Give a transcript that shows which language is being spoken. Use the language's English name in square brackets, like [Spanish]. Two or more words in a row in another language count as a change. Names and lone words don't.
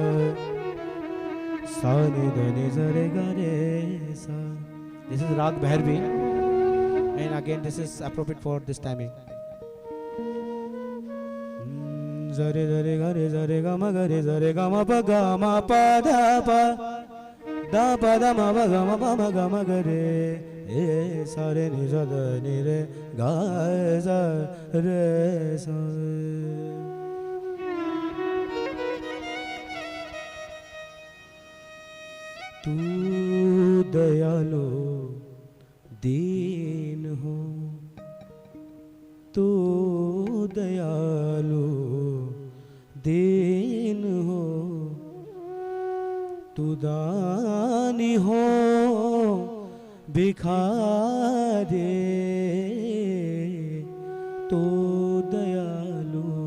[English] sa ni da ni za re ga re sa. This is Rag Bhairavi, and again this is appropriate for this timing. Za re ga re za re ga ma pa da pa da ma ga ma ga re e sa re ni za da ni re ga za re sa. [Hindi] तू दयालु दीन हो, तू दयालु दीन हो, तू दानी हो भिखारी, तू दयालु